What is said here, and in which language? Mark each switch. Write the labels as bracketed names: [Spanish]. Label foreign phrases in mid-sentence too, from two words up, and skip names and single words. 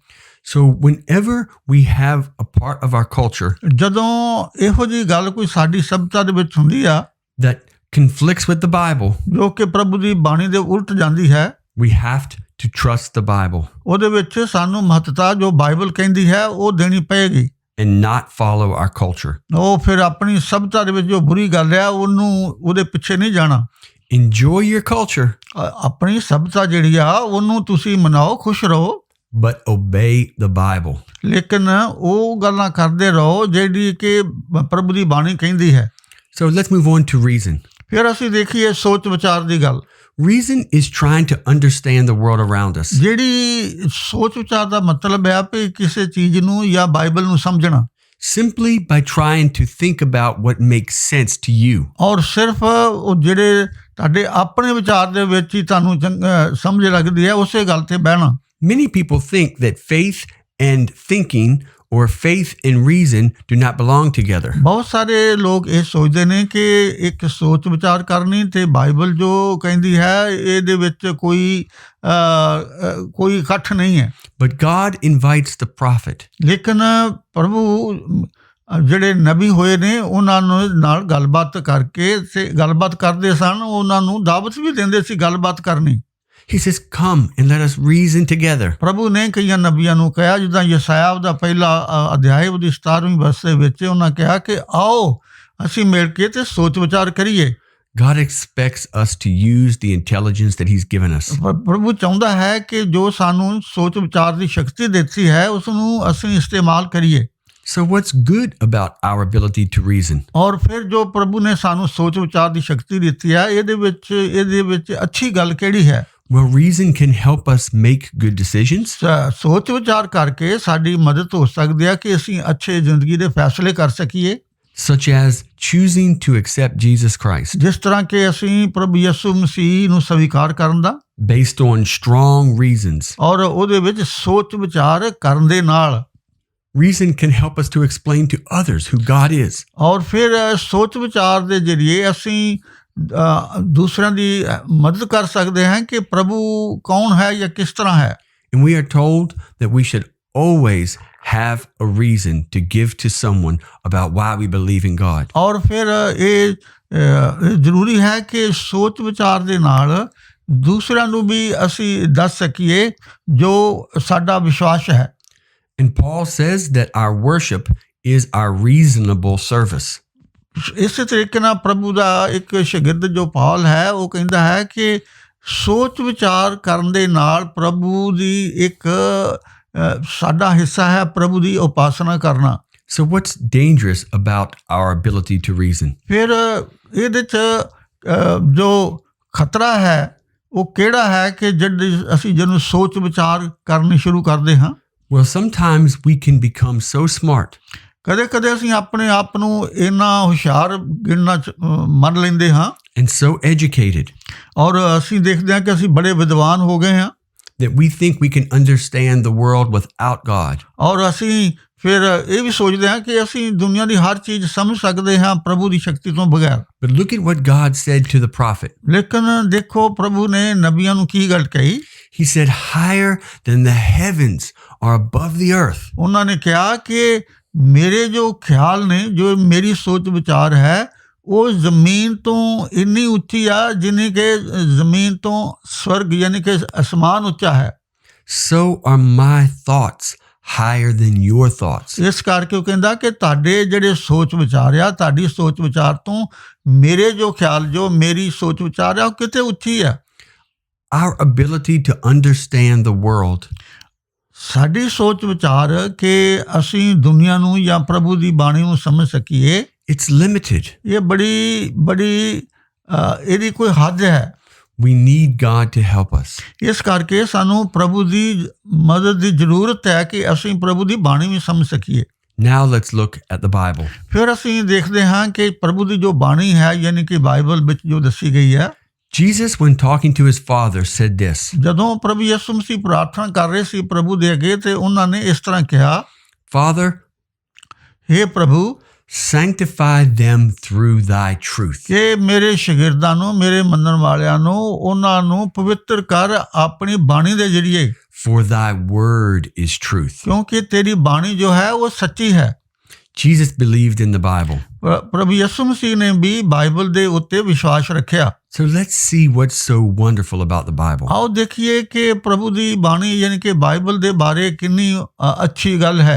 [English] So whenever we have a part of our culture [Punjabi] ਜਦੋਂ ਇਹੋ ਜਿਹੀ ਗੱਲ ਕੋਈ ਸਾਡੀ ਸਭਿਅਤਾ ਦੇ ਵਿੱਚ ਹੁੰਦੀ ਆ [English] that conflicts with the Bible, [Punjabi] ਜੋ ਕਿ ਪ੍ਰਭੂ ਦੀ ਬਾਣੀ ਦੇ ਉਲਟ ਜਾਂਦੀ ਹੈ [English] we have to trust the Bible [Punjabi] ਉਹਦੇ ਵਿੱਚ ਸਾਨੂੰ ਮਹੱਤਤਾ ਜੋ ਬਾਈਬਲ ਕਹਿੰਦੀ ਹੈ ਉਹ ਦੇਣੀ ਪਏਗੀ [English] and not follow our culture. [Punjabi] ਉਹ ਫਿਰ ਆਪਣੀ ਸਭਿਅਤਾ ਦੇ ਵਿੱਚ ਜੋ ਬੁਰੀ ਗੱਲ ਹੈ ਉਹਦੇ ਪਿੱਛੇ ਨਹੀਂ ਜਾਣਾ। [English] Enjoy your culture, [Punjabi] ਆਪਣੀ ਸਭਿਅਤਾ ਜਿਹੜੀ ਆ ਉਹਨੂੰ ਤੁਸੀਂ ਮਨਾਓ ਖੁਸ਼ ਰਹੋ [English] but obey the Bible. [Punjabi] ਲੇਕਿਨ ਉਹ ਗੱਲਾਂ ਕਰਦੇ ਰਹੋ ਜਿਹੜੀ ਕਿ ਪ੍ਰਭੂ ਦੀ ਬਾਣੀ ਕਹਿੰਦੀ ਹੈ। [English] So let's move on to reason. [Punjabi] ਫਿਰ ਅਸੀਂ ਦੇਖੀਏ ਸੋਚ ਵਿਚਾਰ ਦੀ ਗੱਲ। [English] Reason is trying to understand the world around us. [Punjabi] ਜਿਹੜੀ ਸੋਚ ਵਿਚਾਰ ਦਾ ਮਤਲਬ ਹੈ ਕਿ ਕਿਸੇ ਚੀਜ਼ ਨੂੰ ਜਾਂ ਬਾਈਬਲ ਨੂੰ ਸਮਝਣਾ। [English] Simply by trying to think about what makes sense to you. [Punjabi] ਔਰ ਸਿਰਫ ਉਹ ਜਿਹੜੇ ਤੁਹਾਡੇ ਆਪਣੇ ਵਿਚਾਰ ਦੇ ਵਿੱਚ ਹੀ ਤੁਹਾਨੂੰ ਸਮਝ ਲੱਗਦੀ ਹੈ ਉਸੇ ਗੱਲ ਤੇ ਬਹਿਣਾ। [English] Many people think that faith and thinking or faith and reason do not belong together. [Punjabi] ਬਹੁਤ ਸਾਰੇ ਲੋਕ ਇਹ ਸੋਚਦੇ ਨੇ ਕਿ ਇੱਕ ਸੋਚ ਵਿਚਾਰ ਕਰਨੀ ਤੇ ਬਾਈਬਲ ਜੋ ਕਹਿੰਦੀ ਹੈ ਇਹਦੇ ਵਿੱਚ ਕੋਈ ਇਕੱਠ ਨਹੀਂ ਹੈ। [English] But God invites the prophet [Punjabi] ਲੇਕਿਨ ਪ੍ਰਭੂ ਜਿਹੜੇ ਨਬੀ ਹੋਏ ਨੇ ਉਹਨਾਂ ਨਾਲ ਗੱਲਬਾਤ ਕਰਕੇ ਤੇ ਗੱਲਬਾਤ ਕਰਦੇ ਸਨ ਉਹਨਾਂ ਨੂੰ ਦਾਵਤ ਵੀ ਦਿੰਦੇ ਸੀ ਗੱਲਬਾਤ ਕਰਨੀ। [English] He says, come and let us reason together. [Punjabi] ਪ੍ਰਭੂ ਨੇ ਕਈਆਂ ਨਬੀਆਂ ਨੂੰ ਕਿਹਾ ਜਿੱਦਾਂ ਯਸਾਇਆ ਦਾ ਪਹਿਲਾ ਅਧਿਆਇ ਉਹਦੀ 17ਵੀਂ ਵਰਸ ਦੇ ਵਿੱਚ ਉਹਨਾਂ ਕਿਹਾ ਕਿ ਆਓ ਅਸੀਂ ਮਿਲ ਕੇ ਤੇ ਸੋਚ ਵਿਚਾਰ ਕਰੀਏ। [English] God expects us to use the intelligence that he's given us. [Punjabi] ਪ੍ਰਭੂ ਚਾਹੁੰਦਾ ਹੈ ਕਿ ਜੋ ਸਾਨੂੰ ਸੋਚ ਵਿਚਾਰ ਦੀ ਸ਼ਕਤੀ ਦਿੱਤੀ ਹੈ ਉਸ ਨੂੰ ਅਸੀਂ ਇਸਤੇਮਾਲ ਕਰੀਏ। [English] So what's good about our ability to reason? [Punjabi] ਔਰ ਫਿਰ ਜੋ ਪ੍ਰਭੂ ਨੇ ਸਾਨੂੰ ਸੋਚ ਵਿਚਾਰ ਦੀ ਸ਼ਕਤੀ ਦਿੱਤੀ ਹੈ ਇਹਦੇ ਵਿੱਚ ਅੱਛੀ ਗੱਲ ਕਿਹੜੀ ਹੈ? [English] Well, reason can help us make good decisions. [Punjabi] ਸੋਚ ਵਿਚਾਰ ਕਰਕੇ ਸਾਡੀ ਮਦਦ ਹੋ ਸਕਦੀ ਹੈ ਕਿ ਅਸੀਂ ਅੱਛੇ ਜ਼ਿੰਦਗੀ ਦੇ ਫੈਸਲੇ ਕਰ ਸਕੀਏ, [English] such as choosing to accept Jesus Christ [Punjabi] ਜਿਸ ਤਰ੍ਹਾਂ ਕਿ ਅਸੀਂ ਪ੍ਰਭੂ ਯਿਸੂ ਮਸੀਹ ਨੂੰ ਸਵੀਕਾਰ ਕਰਨ ਦਾ, [English] based on strong reasons. [Punjabi] ਔਰ ਉਹਦੇ ਵਿੱਚ ਸੋਚ ਵਿਚਾਰ ਕਰਨ ਦੇ ਨਾਲ, [English] Reason can help us to explain to others who God is. [Punjabi] ਔਰ ਫਿਰ ਸੋਚ ਵਿਚਾਰ ਦੇ ਜ਼ਰੀਏ ਅਸੀਂ ਦੂਸਰਿਆਂ ਦੀ ਮਦਦ ਕਰ ਸਕਦੇ ਹਾਂ ਕਿ ਪ੍ਰਭੂ ਕੌਣ ਹੈ ਜਾਂ ਕਿਸ ਤਰ੍ਹਾਂ ਹੈ। [English] And we are told that we should always have a reason to give to someone about why we believe in God. [Punjabi] ਔਰ ਫਿਰ ਇਹ ਜ਼ਰੂਰੀ ਹੈ ਕਿ ਸੋਚ ਵਿਚਾਰ ਦੇ ਨਾਲ ਦੂਸਰਿਆਂ ਨੂੰ ਵੀ ਅਸੀਂ ਦੱਸ ਸਕੀਏ ਜੋ ਸਾਡਾ ਵਿਸ਼ਵਾਸ ਹੈ। [English] And Paul says that our worship is our reasonable service. [Punjabi] ਇਸੇ ਤਰੀਕੇ ਨਾਲ ਪ੍ਰਭੂ ਦਾ ਇੱਕ ਸ਼ਾਗਿਰਦ ਜੋ ਪਾਲ ਹੈ ਉਹ ਕਹਿੰਦਾ ਹੈ ਕਿ ਸੋਚ ਵਿਚਾਰ ਕਰਨ ਦੇ ਨਾਲ ਪ੍ਰਭੂ ਦੀ ਇੱਕ ਸਾਡਾ ਹਿੱਸਾ ਹੈ ਪ੍ਰਭੂ ਦੀ ਉਪਾਸਨਾ ਕਰਨਾ। [English] So what's dangerous about our ability to reason? [Punjabi] ਫਿਰ ਇਹਦੇ 'ਚ ਜੋ ਖਤਰਾ ਹੈ ਉਹ ਕਿਹੜਾ ਹੈ ਕਿ ਜਦ ਅਸੀਂ ਜਿਹਨੂੰ ਸੋਚ ਵਿਚਾਰ ਕਰਨੀ ਸ਼ੁਰੂ ਕਰਦੇ ਹਾਂ। [English] Well, sometimes we can become so smart [Punjabi] ਕਦੇ ਕਦੇ ਅਸੀਂ ਆਪਣੇ ਆਪ ਨੂੰ ਇੰਨਾ ਹੁਸ਼ਿਆਰ ਗਿਣਨਾ ਮੰਨ ਲੈਂਦੇ ਹਾਂ [English] and so educated [Punjabi] ਔਰ ਅਸੀਂ ਦੇਖਦੇ ਹਾਂ ਕਿ ਅਸੀਂ ਬੜੇ ਵਿਦਵਾਨ ਹੋ ਗਏ ਹਾਂ [English] that we think we can understand the world without God. [Punjabi] ਔਰ ਅਸੀਂ ਫਿਰ ਇਹ ਵੀ ਸੋਚਦੇ ਹਾਂ ਕਿ ਅਸੀਂ ਦੁਨੀਆ ਦੀ ਹਰ ਚੀਜ਼ ਸਮਝ ਸਕਦੇ ਹਾਂ ਪ੍ਰਭੂ ਦੀ ਸ਼ਕਤੀ ਤੋਂ ਬਗੈਰ। [English] But look at what God said to the prophet. [Punjabi] ਲੇਕਿਨ ਦੇਖੋ ਪ੍ਰਭੂ ਨੇ ਨਬੀਆਂ ਨੂੰ ਕੀ ਗੱਲ ਕਹੀ। [English] He said, higher than the heavens are above the earth. [Punjabi] ਉਹਨਾਂ ਨੇ ਕਿਹਾ ਕਿ ਮੇਰੇ ਜੋ ਖਿਆਲ ਨੇ, ਜੋ ਮੇਰੀ ਸੋਚ ਵਿਚਾਰ ਹੈ ਉਹ ਜ਼ਮੀਨ ਤੋਂ ਇੰਨੀ ਉੱਚੀ ਆ ਜਿੰਨੀ ਕਿ ਜ਼ਮੀਨ ਤੋਂ ਸਵਰਗ ਯਾਨੀ ਕਿ ਅਸਮਾਨ ਉੱਚਾ ਹੈ। [English] So are my thoughts higher than your thoughts. [Punjabi] ਇਸ ਕਰਕੇ ਉਹ ਕਹਿੰਦਾ ਕਿ ਤੁਹਾਡੇ ਜਿਹੜੇ ਸੋਚ ਵਿਚਾਰ ਆ, ਤੁਹਾਡੀ ਸੋਚ ਵਿਚਾਰ ਤੋਂ ਮੇਰੇ ਜੋ ਖਿਆਲ, ਜੋ ਮੇਰੀ ਸੋਚ ਵਿਚਾਰ ਆ ਉਹ ਕਿਤੇ ਉੱਚੀ ਆ। [English] Our ability to understand the world [Punjabi] ਸਾਡੀ ਸੋਚ ਵਿਚਾਰ ਕਿ ਅਸੀਂ ਦੁਨੀਆ ਨੂੰ ਜਾਂ ਪ੍ਰਭੂ ਦੀ ਬਾਣੀ ਨੂੰ ਸਮਝ ਸਕੀਏ, [English] it's limited. [Punjabi] ਇਹ ਬੜੀ ਇਹਦੀ ਕੋਈ ਹੱਦ ਹੈ। [English] We need God to help us. [Punjabi] ਇਸ ਕਰਕੇ ਸਾਨੂੰ ਪ੍ਰਭੂ ਦੀ ਮਦਦ ਦੀ ਜ਼ਰੂਰਤ ਹੈ ਕਿ ਅਸੀਂ ਪ੍ਰਭੂ ਦੀ ਬਾਣੀ ਵੀ ਸਮਝ ਸਕੀਏ। [English] Now let's look at the Bible. [Punjabi] ਫਿਰ ਅਸੀਂ ਦੇਖਦੇ ਹਾਂ ਕਿ ਪ੍ਰਭੂ ਦੀ ਜੋ ਬਾਣੀ ਹੈ ਯਾਨੀ ਕਿ ਬਾਈਬਲ ਵਿੱਚ ਜੋ ਦੱਸੀ ਗਈ ਹੈ। [English] Jesus, when talking to his Father, said this. [Punjabi] ਜਦੋਂ ਪ੍ਰਭੂ ਯਿਸੂ ਮਸੀਹ ਪ੍ਰਾਰਥਨਾ ਕਰ ਰਹੇ ਸੀ ਪ੍ਰਭੂ ਦੇ ਅੱਗੇ ਤੇ ਉਹਨਾਂ ਨੇ ਇਸ ਤਰ੍ਹਾਂ ਕਿਹਾ, [English] Father, [Punjabi] ਹੇ ਪ੍ਰਭੂ, [English] sanctify them through thy truth. [Punjabi] ਕਿ ਮੇਰੇ ਸ਼ਾਗਿਰਦਾਂ ਨੂੰ, ਮੇਰੇ ਮੰਨਣ ਵਾਲਿਆਂ ਨੂੰ, ਉਹਨਾਂ ਨੂੰ ਪਵਿੱਤਰ ਕਰ ਆਪਣੀ ਬਾਣੀ ਦੇ ਜ਼ਰੀਏ, [English] For thy word is truth. [Punjabi] ਕਿਉਂਕਿ ਤੇਰੀ ਬਾਣੀ ਜੋ ਹੈ ਉਹ ਸੱਚੀ ਹੈ। [English] Jesus believed in the Bible. [Punjabi] ਪ੍ਰਭੂ ਯਿਸੂ ਮਸੀਹ ਨੇ ਵੀ ਬਾਈਬਲ ਦੇ ਉੱਤੇ ਵਿਸ਼ਵਾਸ ਰੱਖਿਆ। [English] So let's see what's so wonderful about the Bible. [Punjabi] ਆਓ ਦੇਖੀਏ ਕਿ ਪ੍ਰਭੂ ਦੀ ਬਾਣੀ ਯਾਨੀ ਕਿ ਬਾਈਬਲ ਦੇ ਬਾਰੇ ਕਿੰਨੀ ਅੱਛੀ ਗੱਲ ਹੈ।